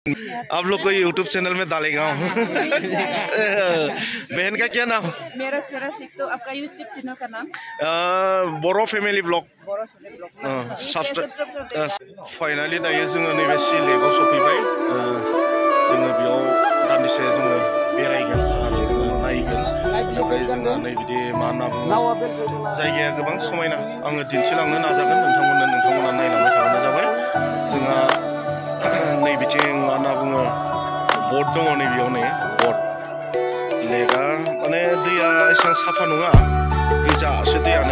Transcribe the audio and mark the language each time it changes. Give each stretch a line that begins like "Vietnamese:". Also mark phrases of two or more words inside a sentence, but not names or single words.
Hindi: आप लोग को यूट्यूब चैनल में डालेगा हूँ। बहन का क्या नाम? मेरा सिख। तो आपका यूट्यूब चैनल का नाम? बोरो फैमिली व्लॉग।
Bodo: फाइनली दायो जोङो नैबे सिलेटआव सफैबाय। जोङो बेयाव दान्दिसे जोङो बेरायगोन आरो नायगोन। ओमफ्राय जोङो नै बिदि मा होनना बुङो जायगाया गोबां समायना। आङो दिन्थिलांनो नाजागोन नोंथांमोना नायलांबाय थाबानो जाबाय। जोंहा नै बिथिं मा होनना बुङो बट दङ नैबेयाव नै बट लेकआ माने दैया एसेबां साफा नङा, गोजासो दैयानो।